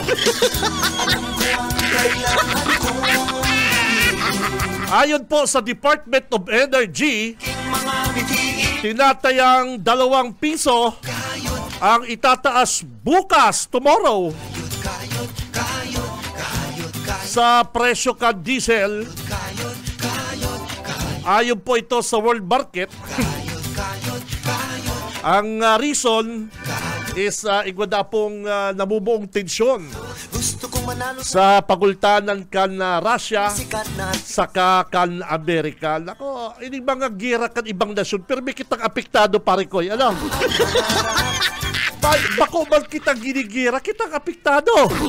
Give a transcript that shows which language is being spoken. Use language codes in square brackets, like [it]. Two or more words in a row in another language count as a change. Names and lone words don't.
[bik] Ayon po sa Department of Energy, tinatayang 2 piso ang itataas bukas, tomorrow, sa presyo ka diesel. [tl] Ayon po ito sa world market. [bik] Ang reason is igwada pong namumuong tensyon sa pagultanan kan Russia saka kan Amerika. Nako, ini mga gira kan ibang nasyon pero may kitang apektado pare ko. Ano? Bako man kitang ginigira, kitang apektado.